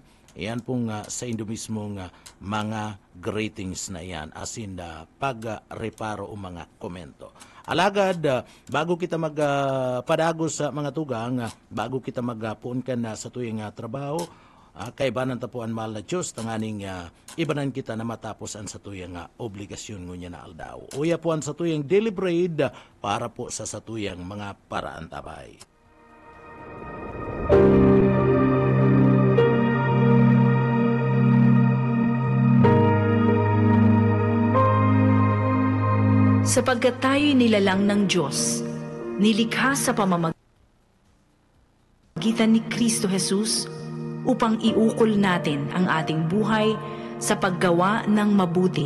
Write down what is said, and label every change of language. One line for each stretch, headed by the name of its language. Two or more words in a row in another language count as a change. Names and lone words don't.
Bikol: Yan pong sa indo mismong mga greetings na yan asin pagreparo o mga komento. Alagad, bago kita magpadagos sa mga tugang, bago kita magpuon ka na sa tuyang trabaho, kaibanan tapuan mahal na Diyos, tanganing ibanan kita na matapos ang sa tuyang obligasyon ngunya na aldaw. Uya po ang sa tuyang
English: daily bread
Bikol: para po sa tuyang mga paraan tabay.
Filipino: Sapagkat tayo'y nilalang ng Diyos, nilikha sa pamamagitan ni Kristo Jesus upang iukol natin ang ating buhay sa paggawa ng mabuti.